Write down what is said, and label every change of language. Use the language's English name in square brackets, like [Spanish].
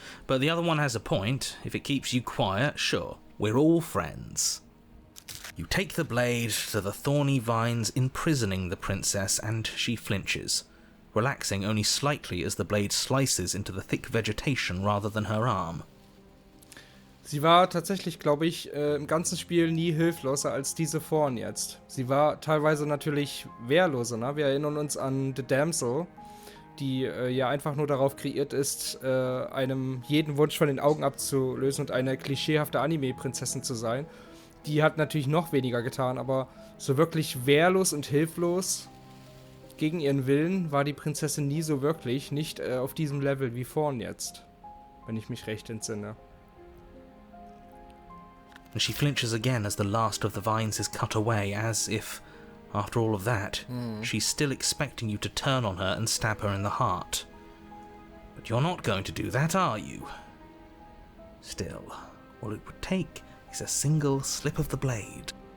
[English] But the other one has a point. If it keeps you quiet, sure, we're all friends. You take the blade to the thorny vines imprisoning the princess, and she flinches, relaxing only slightly as the blade slices into the thick vegetation rather than her arm. [German] Sie war tatsächlich, glaube ich, im ganzen Spiel nie hilfloser als diese Thorn jetzt. Sie war teilweise natürlich wehrloser, ne? Wir erinnern uns an The Damsel, die ja einfach nur darauf kreiert ist, einem jeden Wunsch von den Augen abzulösen und eine klischeehafte Anime-Prinzessin zu sein. Die hat natürlich noch weniger getan, aber so wirklich wehrlos und hilflos gegen ihren Willen war die Prinzessin nie so wirklich, nicht auf diesem Level wie Thorn jetzt, wenn ich mich recht entsinne. [English] And she flinches again as the last of the vines is cut away, as if, after all of that, she's still expecting you to turn on her and stab her in the heart. But you're not going to do that, are you? Still, all it would take is a single slip of the blade.